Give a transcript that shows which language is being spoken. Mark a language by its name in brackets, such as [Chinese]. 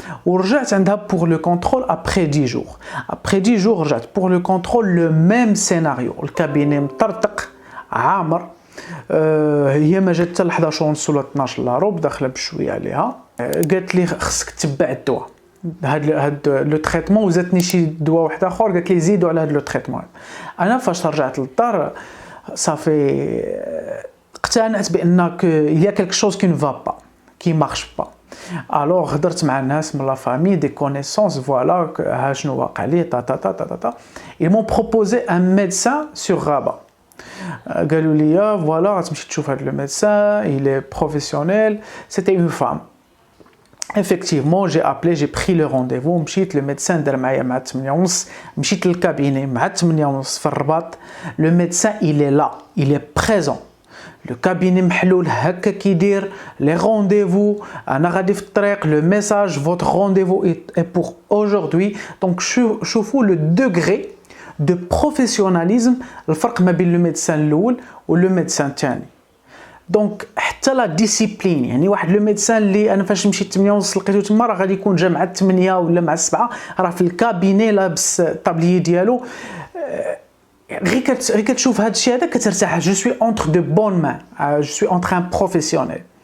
[Arabic] ورجعت عندها بور لو كونترول ابري 10 جور رجعت بور لو كونترول لو ميم سيناريو، الكابيني مطرطق عامر. هي ما جات حتى ل 11:30 ولا 12 لا روب، داخله بشويه عليها. قالت لي خصك تتبع الدواء، هاد لو تريتمون، وزاتني شي دواء واحد اخر قالت لي زيدوا على هاد لو تريتمون. انا فاش رجعت للدار صافي اقتنعت بان [French] il y a quelque chose qui ne va pas, qui marche pas. [Arabic] alors هضرت مع الناس من لا فامي دي كونيسونس، فوالا ها شنو واقع لي تا تا تا تا تا. [French] ils m'ont proposé un médecin sur Rabat. [Arabic] قالوا لي فوالا غتمشي تشوف هذا لو ميدسان [French] il est professionnel. C'était une femme. Effectivement, j'ai appelé, j'ai pris le rendez-vous, [Arabic] مشيت [French] le médecin [Arabic] دار معايا مع 8:30 مشيت للكابيني مع 8:30 في الرباط. [French] Le médecin il est là, il est présent. Le cabinet [Arabic] محلول هكا كيدير [French] les rendez-vous [Arabic] انا غادي في الطريق [French] le message votre rendez-vous est pour aujourd'hui. Donc [Arabic] شوفوا [French] le degré de professionnalisme [Arabic] الفرق ما بين [French] le médecin الاول و le médecin [Arabic] الثاني. دونك حتى لا ديسيبلين يعني واحد لو ميدسان اللي انا فاش مشيت 8:30 لقيتو تما راه غادي يكون جا مع 8 ولا مع 7 راه في الكابيني لابس الطابليي ديالو. غير كتشوف هذا الشيء هذا كترتاح. [French] جو سوي اونتر دو بون مان جو سوي اونتر ان بروفيسيونيل.